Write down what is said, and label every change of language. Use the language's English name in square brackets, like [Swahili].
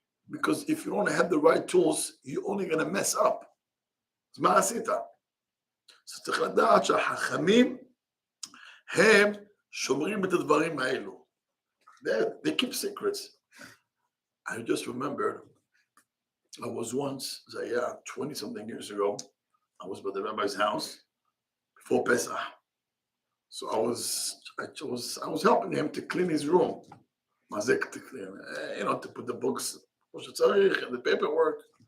[English] Because if you don't have the right tools, you're only going to mess up. [Hebrew] אז מה עשית? אז צריך לדעת שהחכמים הם שומרים את הדברים האלו. [English] They keep secrets. I just remembered, I was once, 20-something years ago, I was by the rabbi's house before Pesach. So I was helping him to clean his room. To clean, to put the books, and the paperwork.